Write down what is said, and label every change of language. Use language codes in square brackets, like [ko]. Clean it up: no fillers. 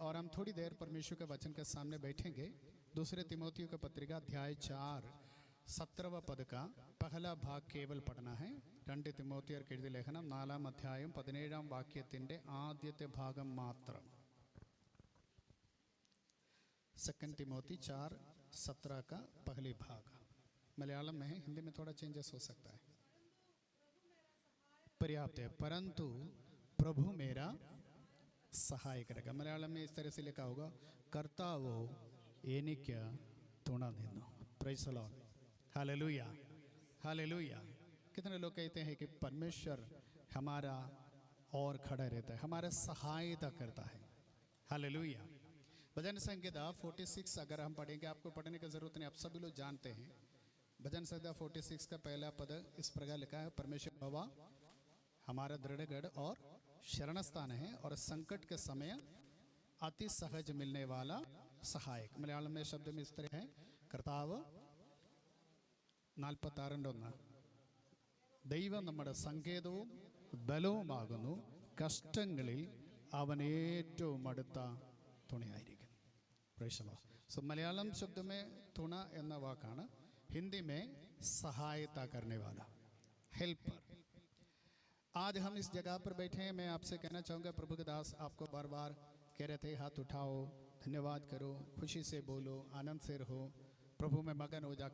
[hi] थोड़ी देर परमेश्वर के वचन के सामने बैठेंगे। दूसरे तिमोथियों की पत्रिका अध्याय 4 17वां पद का पहला भाग केवल पढ़ना है। [ml] 2 തിമോത്തിയർക്ക് എഴുതിയ ലേഖനം 4-ാം അധ്യായം 17-ാം വാക്യത്തിൻ്റെ ആദ്യത്തെ ഭാഗം മാത്രം। [hi] 2 तिमोती 4:17 का पहली भाग मलयालम में है, हिंदी में थोड़ा चेंजेस हो सकता है। पर्याप्त है। परंतु प्रभु मेरा सहाय करेगा। मलयालम में इस तरह से लिखा होगा, [ml] कर्तावो एनिक्य तुणा निन्नु। [en] praise the Lord, [hi] hallelujah hallelujah. कितने लोग कहते हैं कि परमेश्वर हमारा और खड़ा रहता है, हमारा सहायता करता है। हालेलुया। भजन संहिता 46 अगर हम पढ़ेंगे, आपको पढ़ने की जरूरत नहीं, आप सभी लोग जानते हैं। भजन संहिता 46 का पहला पद इस प्रकार लिखा है, परमेश्वर यहोवा हमारा दृढ़गढ़ और शरण स्थान है और संकट के समय अति सहज मिलने वाला सहायक। मलयालम में शब्द में इस तरह है, [ml] कर्ताവ് 46:1 ദൈവം നമ്മുടെ സങ്കേതവും ബലവുമാകുന്നു, കഷ്ടങ്ങളിൽ അവൻ ഏറ്റവും അടുത്ത തുണയായിരിക്കും। [en] Praise the Lord. [hi] So Malayalam शब्द में तुणा [ml] എന്ന വാക്കാണ്, [hi] हिंदी में सहायता करने वाला, हेल्पर। आज हम इस जगह पर बैठे हैं। मैं आपसे कहना चाहूँगा, प्रभु के दास आपको बार बार कह रहे थे, हाथ उठाओ, धन्यवाद करो, खुशी से बोलो, आनंद से रहो, प्रभु में मगन हो जा।